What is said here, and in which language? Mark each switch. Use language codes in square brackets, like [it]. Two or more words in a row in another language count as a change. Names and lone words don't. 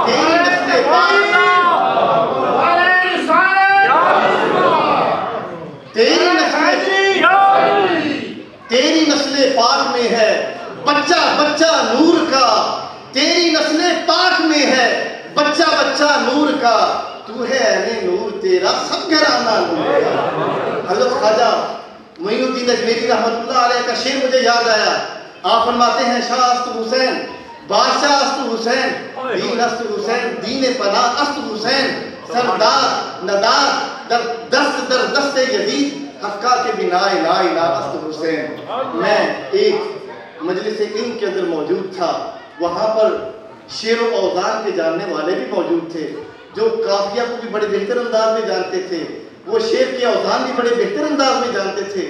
[ur] تیری نسل پاک تیری نسل پاک میں ہے بچہ بچہ نور کا، تیری نسل پاک میں ہے بچہ بچہ نور کا، تو ہے اہل نور، تیرا سب گھرانہ نور کا۔ حضرت خواجہ معین الدین اجمیری رحمۃ اللہ علیہ کا شعر مجھے یاد آیا۔ آپ فرماتے ہیں [fa] شاہ است حسین، بادشاہ است حسین، دین است حسین، دین پناہ است حسین، سردار ندار در دست در دست یزید، حقا کے بنا لا الہ است حسین۔ [ur] میں ایک مجلس علم کے اندر موجود تھا، وہاں پر شعر و اوزان کے جاننے والے بھی موجود تھے، جو قافیہ کو بھی بڑے بہتر انداز میں جانتے تھے، وہ شعر کے اوزان بھی بڑے بہتر انداز میں جانتے تھے۔